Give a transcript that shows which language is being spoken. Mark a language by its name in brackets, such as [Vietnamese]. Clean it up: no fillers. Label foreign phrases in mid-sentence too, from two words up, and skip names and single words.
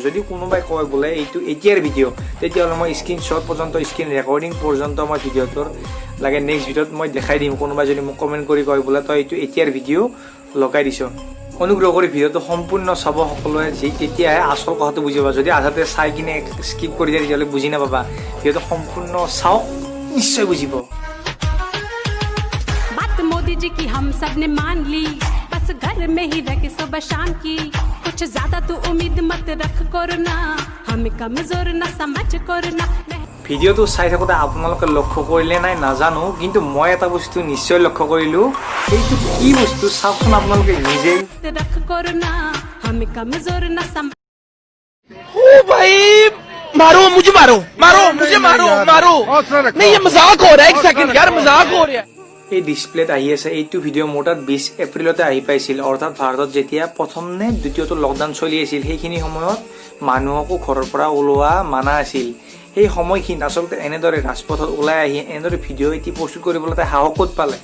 [Assamese] যদি কোনোবাই কয় বোলে এইটো এতিয়াৰ ভিডিঅ', তেতিয়াহ'লে মই স্ক্ৰীনশ্বট পৰ্যন্ত, [English] screen recording [Assamese] পৰ্যন্ত মই ভিডিঅ'টোৰ লাগে নেক্সট ভিডিঅ'ত মই দেখাই দিম। কোনোবাই যদি মোক কমেণ্ট কৰি কয় বোলে তই এইটো এতিয়াৰ ভিডিঅ' লগাই দিছ, অনুগ্ৰহ কৰি ভিডিঅ'টো সম্পূৰ্ণ চাব সকলোৱে, তেতিয়াহে আচল কথাটো বুজি পাবা। যদি আধাতে চাই কিনে স্কিপ কৰি দিয়ে তেতিয়াহ'লে বুজি নাপাবা। ভিডিঅ'টো সম্পূৰ্ণ চাওক, নিশ্চয় বুজিব। [Hindi] मोदी जी की हम सब ने मान ली, बस घर में ही रह के सुबह शाम की, कुछ ज्यादा तो उम्मीद मत रख करना, हमें कमजोर ना समझ करना। [Assamese] ভিডিঅ'টো চাই থাকোঁতে আপোনালোকে লক্ষ্য কৰিলে নাই নাজানো, কিন্তু মই এটা বস্তু নিশ্চয় লক্ষ্য কৰিলোঁ। সেইটো কি বস্তু চাওকচোন আপোনালোকে নিজে। [Hindi] रख करना, हमें कमजोर ना समझ। ओ भाई मारो मुझे, मारो मारो मुझे, मारो मारो नहीं, ये मजाक हो रहा है। एक सेकंड यार, मजाक हो रहा है। [Assamese] এই ডিছপ্লেত আহি আছে। এইটো ভিডিঅ' মোৰ তাত 20 এপ্ৰিলতে আহি পাইছিল, অৰ্থাৎ ভাৰতত যেতিয়া প্ৰথম নে দ্বিতীয়টো লকডাউন চলি আছিল, সেইখিনি সময়ত মানুহকো ঘৰৰ পৰা ওলোৱা মানা আছিল। সেই সময়খিনিত আচলতে এনেদৰে ৰাজপথত ওলাই আহি এনেদৰে ভিডিঅ' এটি প্ৰস্তুত কৰিবলৈ তাই সাহস ক'ত পালে?